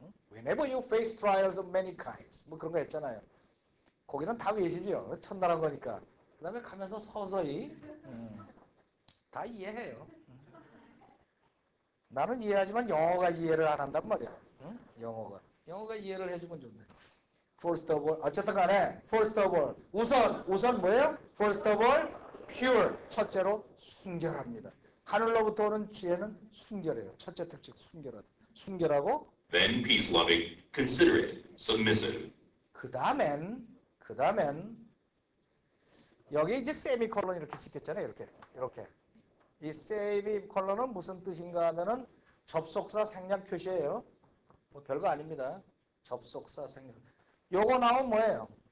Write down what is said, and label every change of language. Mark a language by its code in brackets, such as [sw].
[en] Whenever you face trials of many kinds. [ko] 뭐 그런 거 했잖아요. 거기는 다 외시죠. 첫나라 거니까. 그 다음에 가면서 서서히 다 이해해요. 나는 이해하지만 영어가 이해를 안 한단 말이야. 영어가 이해를 해주면 좋네. First of all, 어쨌든 간에 first of all, 우선 뭐예요? [en] First of all, pure. [ko] 첫째로 순결합니다. 하늘로부터 오는 지혜는 순결해요. 첫째 특징, 순결하고 [en] Then peace-loving, considerate, submissive. [ko] 그 다음엔 여기 이제 세미콜론 이렇게 찍혔잖아요. 이렇게. 이 세미콜론은 무슨 뜻인가 하면은 접속사 생략 표시예요. 뭐 별거 아닙니다. 접속사 생략. 요거 나오면 뭐예요?